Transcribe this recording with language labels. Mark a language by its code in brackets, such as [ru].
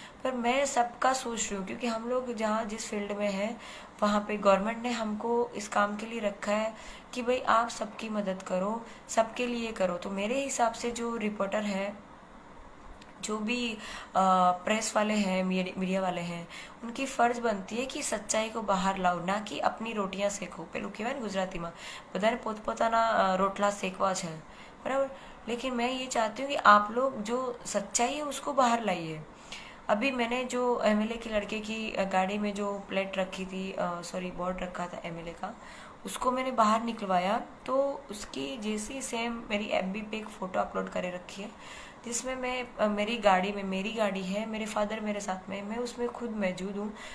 [hi] पर मैं सबका सोच रही हूँ क्योंकि हम लोग जहाँ जिस फील्ड में हैं वहाँ पे गवर्नमेंट ने हमको इस काम के लिए रखा है कि भाई आप सबकी मदद करो, सबके लिए करो. तो मेरे हिसाब से जो रिपोर्टर है जो भी प्रेस वाले हैं, मीडिया वाले हैं, उनकी फर्ज बनती है कि सच्चाई को बाहर लाओ, ना कि अपनी रोटियां सेको। [gu] पेલું કહેવાય ને ગુજરાતીમાં બધાને પોતપોતાના રોટલા સેકવા છે, बराबर। [hi] लेकिन मैं ये चाहती हूँ कि आप लोग जो सच्चाई है उसको बाहर लाइए। अभी मैंने जो एमएलए के लड़के की गाड़ी में जो प्लेट रखी थी, सॉरी बोर्ड रखा था एमएलए का, उसको मैंने बाहर निकलवाया, तो उसकी जैसी सेम मेरी एफबी पे एक फ़ोटो अपलोड करे रखी है, जिसमें मैं मेरी गाड़ी में, मेरी गाड़ी है, मेरे फादर मेरे साथ में, मैं उसमें खुद मौजूद हूँ।